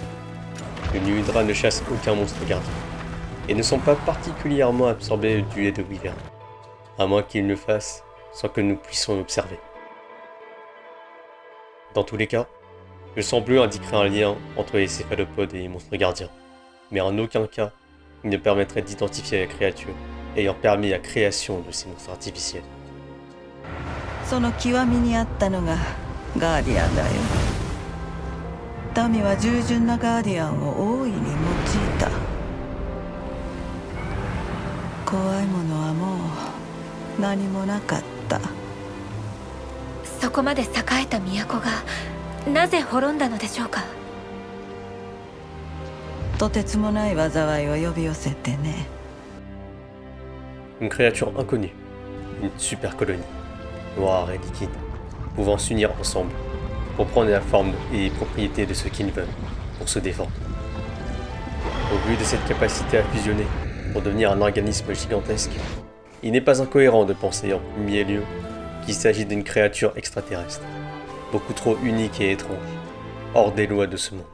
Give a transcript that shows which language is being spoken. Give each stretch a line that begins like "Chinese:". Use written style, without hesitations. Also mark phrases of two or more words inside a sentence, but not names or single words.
French: Le Nu-Hydra ne chasse aucun monstre gardien, et ne sont pas particulièrement absorbés du lait de Wyvern, à moins qu'il ne le fasse sans que nous puissions l'observer. Dans tous les cas, le sang bleu indiquerait un lien entre les céphalopodes et les monstres gardiens, mais en aucun cas il ne permettrait d'identifier la créature ayant permis la création de ces monstres artificiels.
Japanese: その極みにあったのがガーディアンだよ。民は従順なガーディアンを大いに用いた。怖いものはもう何もなかった。そこまで栄えた都がなぜ滅んだのでしょうか。とてつもない災いを呼び寄せてね。
French: Une créature inconnue, une super colonie, noire et liquide, pouvant s'unir ensemble pour prendre la forme et les propriétés de ce qu'ils veulent pour se défendre. Au vu de cette capacité à fusionner pour devenir un organisme gigantesque, il n'est pas incohérent de penser en premier lieu qu'il s'agit d'une créature extraterrestre, beaucoup trop unique et étrange, hors des lois de ce monde.